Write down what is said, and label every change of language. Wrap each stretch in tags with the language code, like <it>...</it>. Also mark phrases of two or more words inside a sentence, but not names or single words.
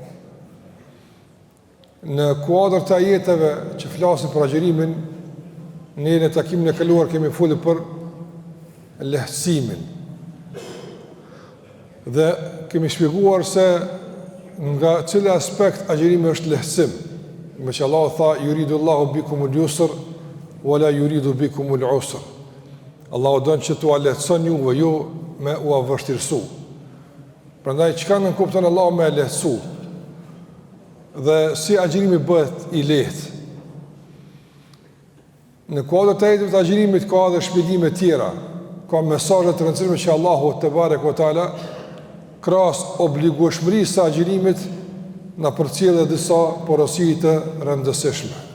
<sq>Në kuadër të ajeteve që flasin për agjerimin, ne në takimin e kaluar kemi folur për lehtësimin. Dhe kemi shpjeguar se nga cili aspekt agjerimi është lehtësim. Me që Allah tha,</sq> <ar>يريد الله بكم اليسر ولا يريد بكم العسر.</ar> <sq>Allahu don që t'ua lehtëson juve, jo me ua vështirësu. Prandaj çka nën kupton Allahu me lehtësu? Dhe si agjerimi bëhet i lehtë? Në kuadër të jetës të agjerimit ka edhe shpjegime tjera, ka mesazhe të rëndësishme që Allahu</sq> <ar>تبارك وتعالى</ar> <sq>krahas obligueshmërisë së agjerimit na përcjell edhe disa porosi të rëndësishme.</sq>